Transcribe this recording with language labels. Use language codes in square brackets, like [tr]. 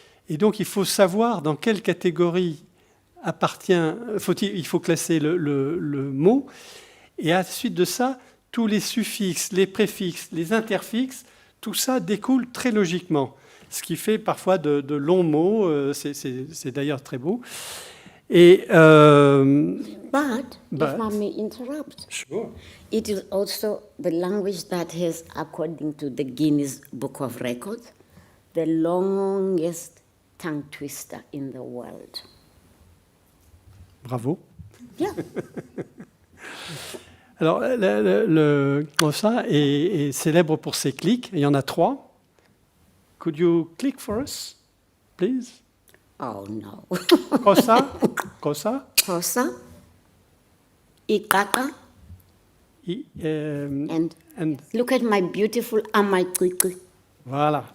[fr] Et donc il faut savoir dans quelle catégorie il faut classer le mot. Et à la suite de ça, tous les suffixes, les préfixes, les interfixes, tout ça découle très logiquement. Ce qui fait parfois de longs mots, c'est d'ailleurs très beau. Et, [en] But if I may interrupt, sure. it is also the language that has, according to the Guinness Book of Records, the longest tongue twister in the world. Bravo. Yeah. [fr] Alors, le Xhosa est célèbre pour ses clics. Il y en a 3. [en] Could you click for us, please? Oh no. Xhosa, Xhosa, Xhosa, Ikaka, and look at my beautiful Amaikiki. [fr] Voilà.